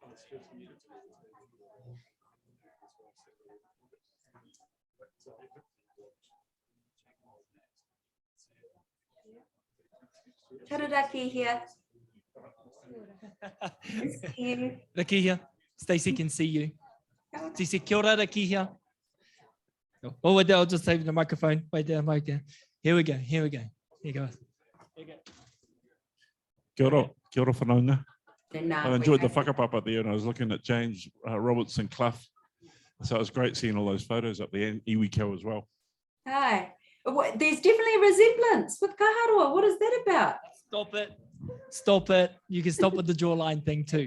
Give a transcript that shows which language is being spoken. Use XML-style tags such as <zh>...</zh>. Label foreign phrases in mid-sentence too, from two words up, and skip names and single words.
<en>Taranaki here. See you. Raki here. Stacey can see you. Stacey,</en> <mi>kia ora,</mi> <en>Raki here. Oh, wait there, I'll just save the microphone. Wait there, Mike there. Here we go. Here you go.</en> <mi>Kia ora whanaunga.</mi> <en>Then, I enjoyed the whakapapa there, and I was looking at James Robertson Clough. So it was great seeing all those photos up there, and Iwiko as well. Hi. There's definitely a resemblance with kaharoa. What is that about? Stop it. You can stop with the jawline thing too.</en>